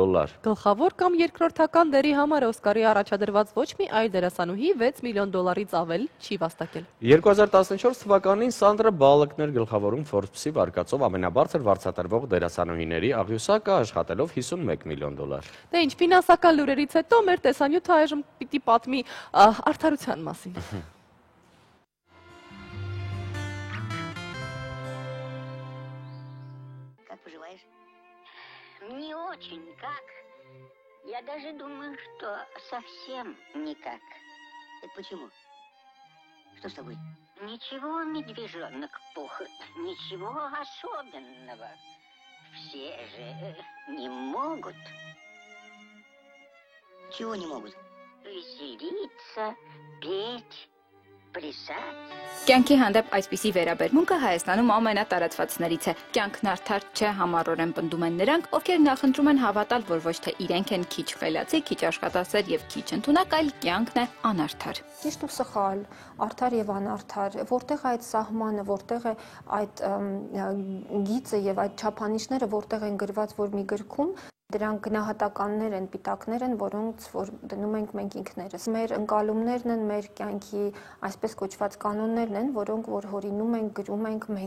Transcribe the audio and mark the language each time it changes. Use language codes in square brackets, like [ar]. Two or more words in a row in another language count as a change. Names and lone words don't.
[hy] Գլխավոր կամ երկրորդական դերի համար Օսկարի առաջադրված ոչ մի այլ դերասանուհի $6 միլիոն ավել չի վաստակել։ 2014 թվականին Սանդրա Բալոկն էր գլխավորում Forbes-ի վարկածով ամենաբարձր վարձատրվող դերասանուհիների աղյուսակը, աշխատելով $51 միլիոն։ Դե ինչ, ֆինանսական լուրերից հետո մեր տեսանյութը այժմ պիտի պատմի արդարության մասին։ [ru] Как поживаешь? Не очень, как? Я даже думаю, что совсем никак. Это почему? Что с тобой? Ничего, медвежонок пух, ничего особенного. Все же не могут. Чего не могут? Веселиться, петь, պրիսած։ [hy] Կյանքի հանդեպ այսպիսի վերաբերմունքը Հայաստանում ամենատարածվածներից է։ Կյանքն արդար չէ, համառորեն պնդում են նրանք, ովքեր նախընտրում են հավատալ, որ ոչ թե իրենք են քիչ խելացի, քիչ աշխատասեր եւ քիչ ընդունակ, այլ կյանքն է անարդար։ Ճիշտ ու սխալ, արդար եւ անարդար, որտեղ է այդ սահմանը, որտեղ է այդ գիծը եւ այդ չափանիշները, որտեղ են գրված որ մի գրքում, դրանք գնահատականներ են, պիտակներ են, որոնց որ դնում ենք մենք ինքներս։ Մեր ընկալումներն են, մեր կյանքի այսպես կոչված կանոններն են, որոնք որ հորինում ենք, գրում ենք մենք։